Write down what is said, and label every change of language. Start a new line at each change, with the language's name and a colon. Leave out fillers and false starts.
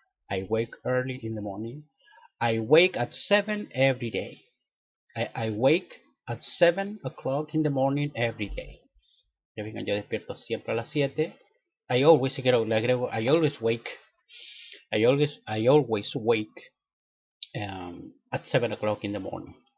English: I wake early in the morning. I wake at 7 every day. I wake at 7 o'clock in the morning every day.
Spanish: Ya vengan, yo despierto siempre a las 7.
English: I always,
Spanish: si quiero, le agrego,
English: I always wake. I always wake at 7 o'clock in the morning.